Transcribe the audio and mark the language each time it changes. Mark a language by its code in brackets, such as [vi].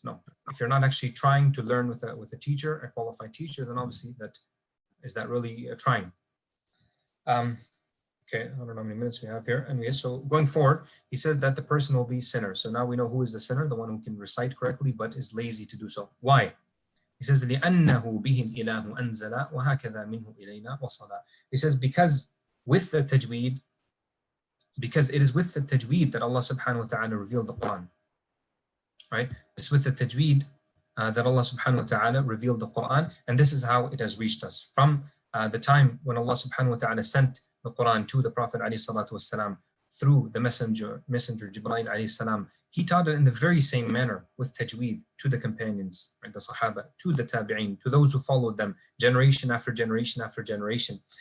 [en] No, if you're not actually trying to learn with a teacher, a qualified teacher, then obviously is that really trying. Okay, I don't know how many minutes we have here. Anyway, so going forward, he said that the person will be sinner. So now we know who is the sinner, the one who can recite correctly but is lazy to do so. Why? He says, [ar] لِأَنَّهُ بِهِ الْإِلَهُ أَنزَلَ وَهَكَذَا مِنْهُ إِلَيْنَا وَصَلَى. [en] He says, because with the tajweed, because it is with the tajweed that Allah subhanahu wa ta'ala revealed the Quran. Right? It's with the tajweed that Allah subhanahu wa ta'ala revealed the Quran, and this is how it has reached us. From the time when Allah subhanahu wa ta'ala sent the Quran to the Prophet alayhi salatu wasalam through the messenger Jibreel alayhi salam, he taught it in the very same manner with tajweed to the companions, right, the Sahaba, to the Tabi'een, to those who followed them generation after generation after generation.